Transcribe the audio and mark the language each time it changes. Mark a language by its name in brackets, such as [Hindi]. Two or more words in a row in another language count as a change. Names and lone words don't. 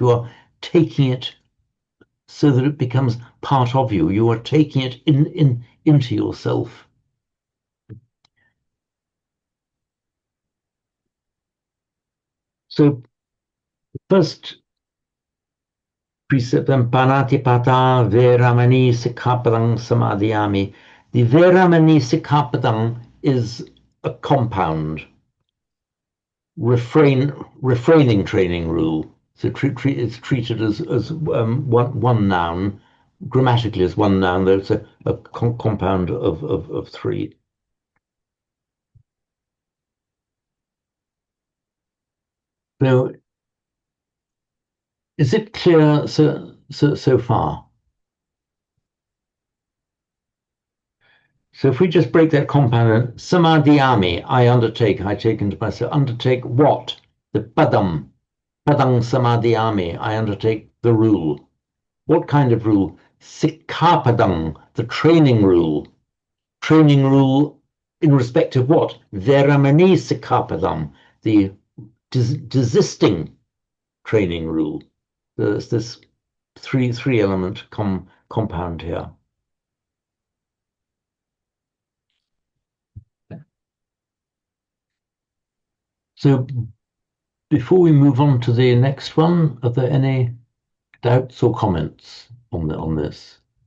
[English] You are taking it so that it becomes part of you. You are taking it into yourself. So first precept, [Pali] panatipata veramani sikkhapadang samadhyami. [English] The [Pali] veramani sikkhapadang [English] is a compound refraining training rule. So it's treated as one noun, grammatically as one noun, though it's a compound of 3. So is it clear so far? So if we just break that compound, samadhiyami, I undertake, I take into myself, undertake what? [Pali] The padam samadhiyami, [English] I undertake the rule. What kind of rule? Sikkhapadam, the training rule. Training rule in respect of what? [Pali] Veramani sikkhapadam, [English] the desisting training rule. There's this three element compound here. So before we move on to the next one, are there any doubts or comments on this?